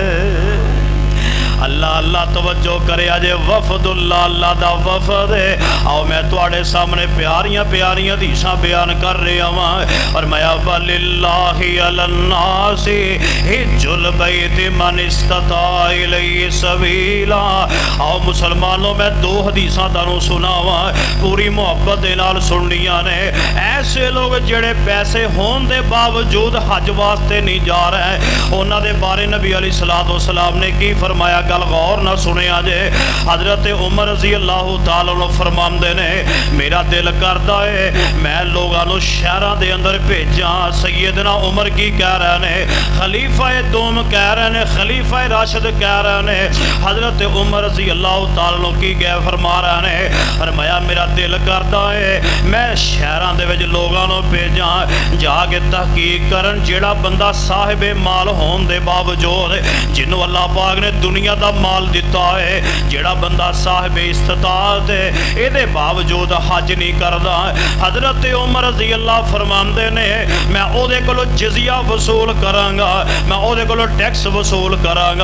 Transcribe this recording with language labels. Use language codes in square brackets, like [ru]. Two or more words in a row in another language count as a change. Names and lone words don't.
[pa] اللہ اللہ توجہ کرے، اجے وفداللہ اللہ دا وفد ہے. آؤ میں تہاڈے سامنے پیاریاں پیاریاں حدیثاں بیان کر رہا واں. [ar] اور میں ولله على الناس حج البيت من استطاع إليه سبيلا. [pa] آؤ مسلمانوں میں دو حدیثاں تہانوں سناواں، پوری محبت دے نال سننیاں نے. ایسے لوگ جیہڑے پیسے ہونے کے باوجود حج واسطے نہیں جا رہے، اوہناں دے بارے نبی [ar] عليه الصلاة والسلام [pa] نے کی فرمایا، گل غور نال سنیا جے. حضرت عمر [ar] رضي الله تعالى عنه [pa] فرماندے نے، میرا دل کردا اے میں [ur] لوگوں کو شہروں کے اندر بھیجاں. [pa] سیدنا عمر کی کہہ رہے نے، خلیفہ دوم کہہ رہے نے، خلیفہ راشد کہہ رہے نے. حضرت عمر [ar] رضي الله تعالى عنه [pa] کی کہہ فرما رہے نے، فرمایا میرا دل کردا اے میں شہراں دے وچ لوکاں نوں بھیجاں، جا کے تحقیق کرن جیہڑا بندہ صاحبِ مال ہون دے باوجود، جنہوں اللہ پاک نے دنیا دا مال دتا اے، جیہڑا بندہ صاحبِ استطاعت اے، ایہدے باوجود حج نہیں کردا. حضرت عمر [ar] رضي الله [pa] فرماندے نے، میں اوہدے کولوں جزیہ وصول کراں گا، میں اوہدے کولوں ٹیکس وصول کراں گا.